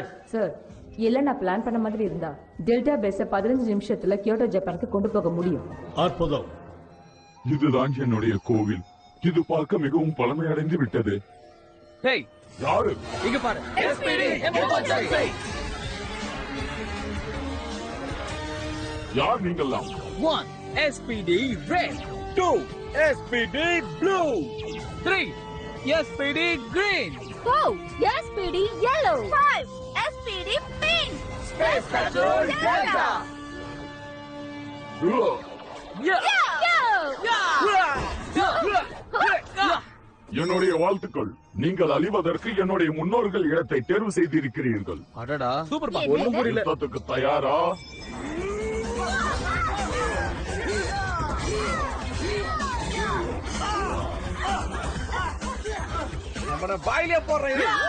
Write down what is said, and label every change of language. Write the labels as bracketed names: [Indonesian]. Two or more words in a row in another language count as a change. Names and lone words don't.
[Tamil] சார், எல்லாம் நான் பிளான் பண்ண மாதிரி இருந்தா டெல்டா பேஸ 15 நிமிஷத்துல கியோட்டோ ஜப்பானுக்கு கொண்டு போக முடியும். அற்புதம். இதுதான் என்னுடைய கோவில். இது பார்க்க மிகவும் பழமையடைந்து விட்டது. டேய், யாரு? இங்க பாரு. யார் நீங்கெல்லாம்? [English] 1 SPD red, 2 SPD blue, 3 SPD green, 4 SPD yellow, 5 SPD pink, Space Patrol Delta. [Tamil] என்னுடைய வாழ்த்துக்கள். நீங்கள் அழிவதற்கு என்னுடைய முன்னோர்கள் இடத்தை தேர்வு செய்திருக்கிறீர்கள். அடடா, சூப்பர் பா. ஒண்ணும் புரியல. யுத்தத்துக்கு தயாரா? நம்மள பாயிலே போறேன்.